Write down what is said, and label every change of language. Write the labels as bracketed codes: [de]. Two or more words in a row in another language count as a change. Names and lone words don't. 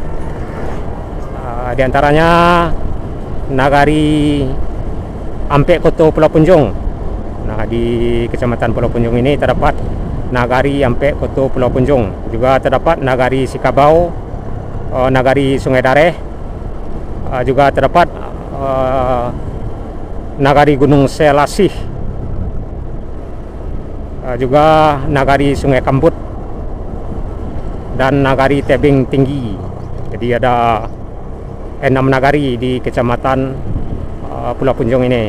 [id] Di antaranya nagari Ampek Koto Pulau Punjung. Nah, di Kecamatan Pulau Punjung ini terdapat nagari Ampek Koto Pulau Punjung. Juga terdapat nagari Sikabau, nagari Sungai Dareh. Juga terdapat nagari Gunung Selasih, juga nagari Sungai Kambut, dan nagari Tebing Tinggi. Jadi ada 6 nagari di Kecamatan Pulau Punjung ini.